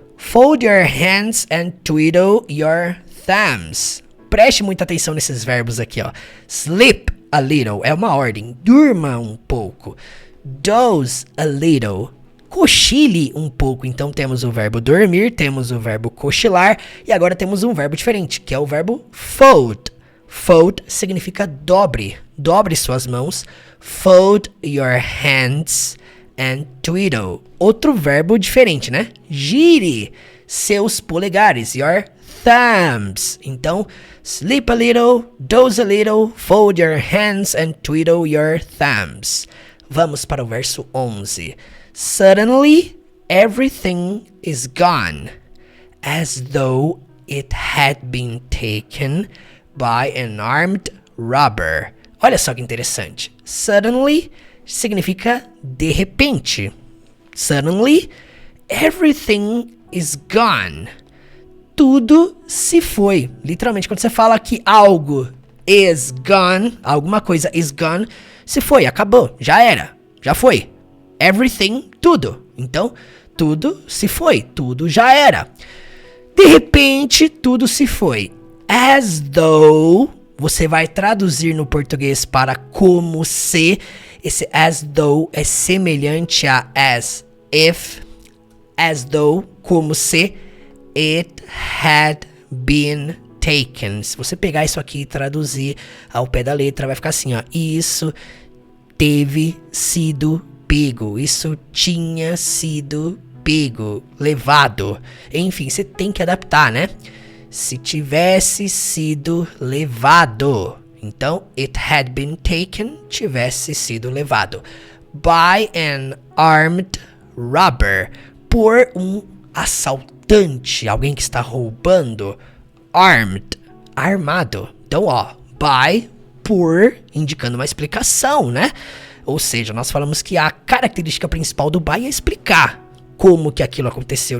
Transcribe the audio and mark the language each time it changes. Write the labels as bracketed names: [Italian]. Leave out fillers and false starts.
[English] Fold your hands and twiddle your thumbs. [Portuguese] Preste muita atenção nesses verbos aqui, ó. [English] Sleep a little [Portuguese] é uma ordem. Durma um pouco. [English] Doze a little. [Portuguese] Cochile um pouco. Então temos o verbo dormir, temos o verbo cochilar e agora temos um verbo diferente, que é o verbo fold. Fold significa dobre. Dobre suas mãos. [English] Fold your hands and twiddle. [Portuguese] Outro verbo diferente, né? Gire seus polegares. [English] Your thumbs. Então, sleep a little, doze a little, fold your hands and twiddle your thumbs. [Portuguese] Vamos para o verso 11. [English] Suddenly, everything is gone, as though it had been taken by an armed robber. [Portuguese] Olha só que interessante. Suddenly significa de repente. [English] Suddenly, everything is gone. [Portuguese] Tudo se foi. Literalmente, quando você fala que algo is gone, alguma coisa is gone, se foi, acabou, já era, já foi. Everything, tudo. Então, tudo se foi, tudo já era. De repente, tudo se foi. As though, você vai traduzir no português para como se. Esse as though é semelhante a as if. [English] As though, [Portuguese] como se. [English] It had been taken. [Portuguese] Se você pegar isso aqui e traduzir ao pé da letra, vai ficar assim, ó. Isso teve sido pego. Isso tinha sido pego, levado. Enfim, você tem que adaptar, né? Se tivesse sido levado. Então, [English] it had been taken, [Portuguese] tivesse sido levado. [English] By an armed robber. [Portuguese] Por um assaltante, alguém que está roubando. Armed, armado. Então, ó, by, por, indicando uma explicação, né? Ou seja, nós falamos que a característica principal do by é explicar como que aquilo aconteceu.